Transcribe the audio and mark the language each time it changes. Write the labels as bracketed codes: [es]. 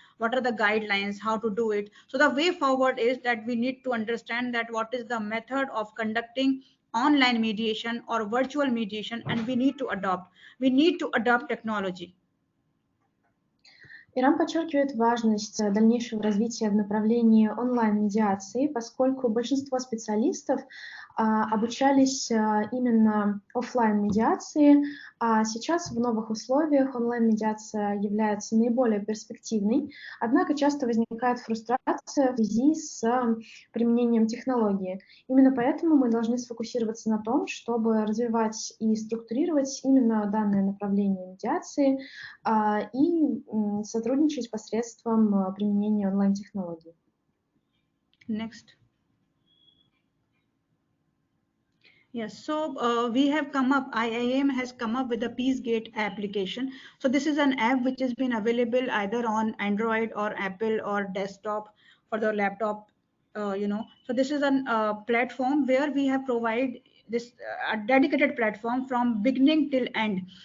[en] What are the guidelines, how to do it? So the way forward is that we need to understand that what is the method of conducting online mediation or virtual mediation, and we need to adopt technology. [ru] Ирам подчеркивает важность дальнейшего развития в направлении онлайн-медиации, поскольку большинство специалистов обучались именно офлайн-медиации, а сейчас в новых условиях онлайн-медиация является наиболее перспективной, однако часто возникает фрустрация в связи с применением технологии. Именно поэтому мы должны сфокусироваться на том, чтобы развивать и структурировать именно данное направление медиации и сотрудничать посредством применения онлайн-технологий. [en] Next. Yes, so we have come up, IIM has come up with a PeaceGate application. So this is an app which has been available either on Android or Apple or desktop for the laptop, So this is a platform where we have provided this a dedicated platform from beginning till end.